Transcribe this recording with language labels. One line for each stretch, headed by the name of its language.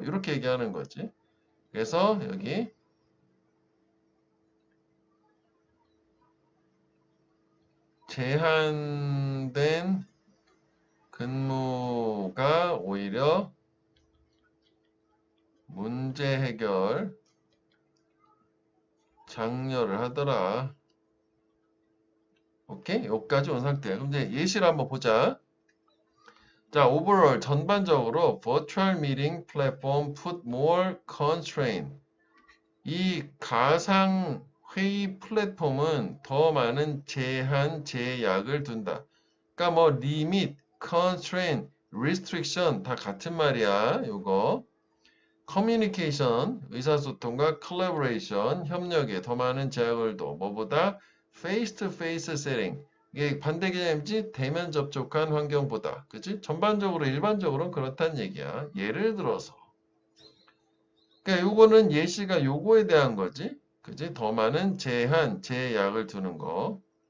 Korean: 이렇게 얘기하는 거지. 그래서 여기 제한된 근무가 오히려 문제 해결 장려를 하더라. 오케이? 여기까지 온 상태야. 그럼 이제 예시를 한번 보자.
English: 자, overall
Korean: 전반적으로
English: virtual meeting platform put more constraint.
Korean: 이 가상 회의 플랫폼은 더 많은 제한, 제약을 둔다. 그러니까 뭐 limit, constraint, restriction 다 같은 말이야. 요거. communication, 의사소통과 collaboration, 협력에 더 많은 제약을 둬. 뭐보다
English: face-to-face setting.
Korean: 이게 반대 개념이지 대면 접촉한 환경보다. 그치? 전반적으로 일반적으로는 그렇다는 얘기야. 예를 들어서. 그러니까 요거는 예시가 요거에 대한 거지. 그지? 더 많은 제한, 제약을 두는 거.